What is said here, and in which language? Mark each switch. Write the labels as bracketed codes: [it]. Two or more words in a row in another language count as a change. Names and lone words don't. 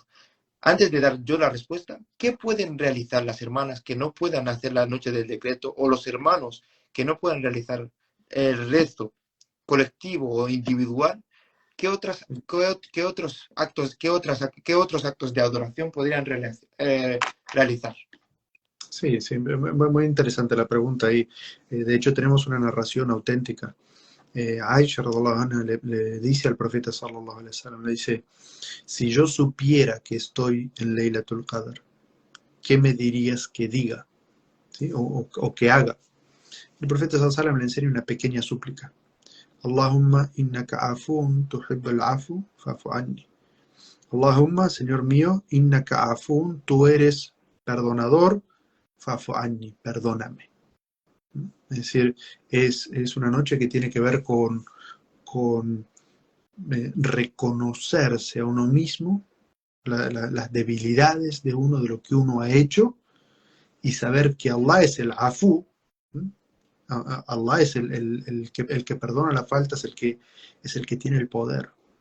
[es] Antes de dar yo la respuesta, ¿qué pueden realizar las hermanas que no puedan hacer la noche del decreto o los hermanos que no puedan realizar el rezo colectivo o individual? ¿Qué otros actos de adoración podrían realizar? Sí, sí, muy interesante la pregunta ahí. De hecho, tenemos una narración auténtica. Aisha [ar] رضي الله عنها [es] le dice al profeta [ar] صلى الله عليه وسلم, [es] le dice, si yo supiera que estoy en Laylatul Qadr, ¿qué me dirías que diga? ¿Sí? O que haga. El profeta [ar] صلى الله عليه وسلم [es] le enseña una pequeña súplica. [ar] اللهم إنك عفو تحب العفو فاعف عني. Allahumma, [es] Señor mío, [ar] إنك عفو, [es] tú eres perdonador, [ar] فاعف عني, [es] perdóname. Es decir, es una noche que tiene que ver con reconocerse a uno mismo, las debilidades de uno, de lo que uno ha hecho, y saber que Allah es el afu, Allah es el que perdona la falta, es el que tiene el poder.